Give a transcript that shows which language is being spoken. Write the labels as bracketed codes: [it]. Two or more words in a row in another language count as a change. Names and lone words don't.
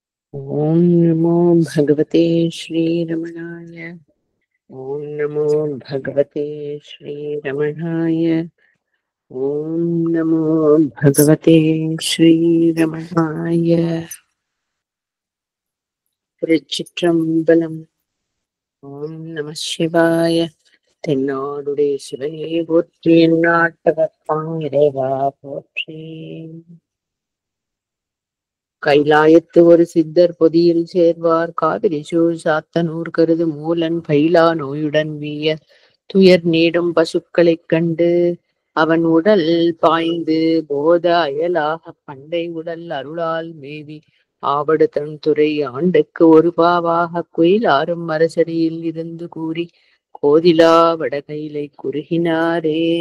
[sa] ओम नमो भगवते श्रीरमणाय। ओम नमो भगवते श्रीरमणाय। ओम नमो भगवते श्रीरमणाय। [ta] திருச்சிற்றம்பலம். ஓம் நம சிவாய. தென்னாடுடைய சிவனே போற்றி, எந்நாட்டவர்க்கும் இறைவா போற்றி. கைலாயத்து ஒரு சித்தர் பொதியில் சேர்வார், காவிரி சூழ் சாத்தனூர் கருது மூலன் பயிலா நோயுடன் வீய துயர் நீடும் பசுக்களைக் கண்டு அவன் உடல் பாய்ந்து போத அயலாக பண்டை உடல் அருளால் மேவி ஆவடு தன் துறை ஆண்டுக்கு ஒரு பாவாக குயிலாரும் அரசடியில் இருந்து கூறி கோதிலா வடகையிலை குறுகினாரே.